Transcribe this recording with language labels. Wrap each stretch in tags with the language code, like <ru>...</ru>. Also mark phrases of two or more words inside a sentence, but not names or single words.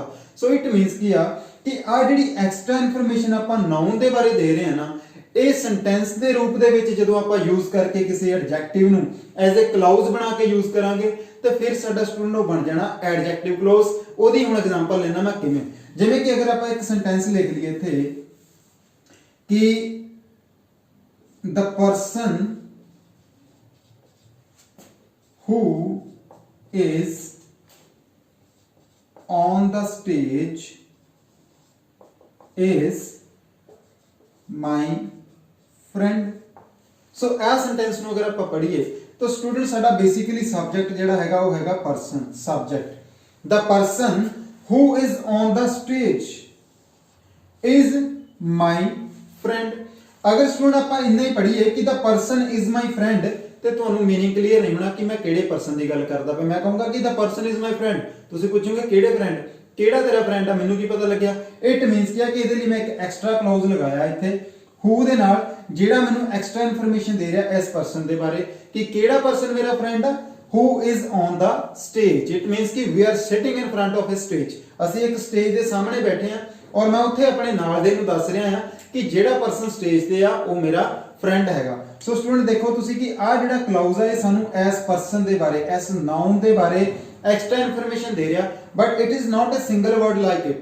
<en>so it means</en> <pa>ਕੀ ਆ ਕਿ ਆ ਜਿਹੜੀ</pa> <en>extra information</en> <pa>ਆਪਾਂ ਨਾउन ਦੇ ਬਾਰੇ ਦੇ ਰਹੇ ਆ ਨਾ, ਇਹ ਸੈਂਟੈਂਸ ਦੇ ਰੂਪ ਦੇ ਵਿੱਚ ਜਦੋਂ ਆਪਾਂ ਯੂਜ਼ ਕਰਕੇ ਕਿਸੇ ਐਡਜੈਕਟਿਵ ਨੂੰ</pa> <en>as a clause</en> <pa>ਬਣਾ ਕੇ ਯੂਜ਼ ਕਰਾਂਗੇ, ਤੇ ਫਿਰ ਸਾਡਾ ਸਟੂਡੈਂਟ ਉਹ ਬਣ ਜਾਣਾ</pa> <en>adjective clause.</en> <pa>ਉਹਦੀ ਹੁਣ ਐਗਜ਼ਾਮਪਲ ਲੈਣਾ ਮੈਂ ਕਿਵੇਂ, ਜਿਵੇਂ ਕਿ ਅਗਰ ਆਪਾਂ ਇੱਕ ਸੈਂਟੈਂਸ ਲਿਖ ਲਈਏ ਇੱਥੇ ਕਿ</pa> <en>the person who is on the stage is my friend।</en> <pa>so ਇਹ ਸੈਂਟੈਂਸ ਨੂੰ ਅਗਰ ਆਪਾਂ ਪੜ੍ਹੀਏ ਤਾਂ ਸਟੂਡੈਂਟ ਸਾਡਾ</pa> <en>basically subject</en> <pa>ਜਿਹੜਾ ਹੈਗਾ ਉਹ ਹੈਗਾ ਪਰਸਨ, ਸਬਜੈਕਟ।</pa> <en>the person who is on the stage is my friend।</en> <hi>अगर स्टूडेंट</hi> <pa>ਆਪਾਂ ਇੰਨਾ ਹੀ ਪੜ੍ਹੀਏ ਕਿ</pa> <en>the person is my friend,</en> <pa>ਤੇ ਤੁਹਾਨੂੰ</pa> <en>meaning clear</en> <pa>ਨਹੀਂ ਹੋਣਾ ਕਿ ਮੈਂ ਕਿਹੜੇ ਪਰਸਨ ਦੀ ਗੱਲ ਕਰਦਾ ਪਿਆ। ਮੈਂ ਕਹੂੰਗਾ ਕਿ</pa> <en>the person is my friend,</en> <pa>ਤੁਸੀਂ ਪੁੱਛੋਗੇ ਕਿਹੜੇ ਫਰੈਂਡ, ਕਿਹੜਾ ਤੇਰਾ ਫਰੈਂਡ ਆ, ਮੈਨੂੰ ਕੀ ਪਤਾ ਲੱਗਿਆ।</pa> <en>it means</en> <pa>ਕਿ ਇਹਦੇ ਲਈ ਮੈਂ ਇੱਕ</pa> <en>extra clause</en> <pa>ਲਗਾਇਆ ਇੱਥੇ who ਦੇ ਨਾਲ, ਜਿਹੜਾ ਮੈਨੂੰ</pa> <en>extra information</en> <pa>ਦੇ ਰਿਹਾ ਇਸ ਪਰਸਨ ਦੇ ਬਾਰੇ ਕਿ ਕਿਹੜਾ ਪਰਸਨ ਮੇਰਾ ਫਰੈਂਡ ਆ।</pa> <en>who is on the stage, it means ਕਿ we are sitting in front of a stage,</en> <pa>ਅਸੀਂ ਇੱਕ ਸਟੇਜ ਦੇ ਸਾਹਮਣੇ ਬੈਠੇ ਆ, ਔਰ ਮੈਂ ਉੱਥੇ ਆਪਣੇ ਨਾਲ ਦੇ ਨੂੰ ਦੱਸ ਰਿਹਾ ਆ ਕਿ ਜਿਹੜਾ ਪਰਸਨ ਸਟੇਜ ਤੇ ਆ ਉਹ ਮੇਰਾ ਫਰੈਂਡ ਹੈਗਾ।</pa> <en>so student</en> <pa>ਦੇਖੋ ਤੁਸੀਂ ਕਿ ਆ ਜਿਹੜਾ ਕਲੌਜ਼ ਹੈ ਇਹ ਸਾਨੂੰ ਇਸ ਪਰਸਨ ਦੇ ਬਾਰੇ, ਇਸ ਨਾउन ਦੇ ਬਾਰੇ</pa> <en>extra information</en> <pa>ਦੇ ਰਿਹਾ,</pa> <en>but it is not a single word like it.</en>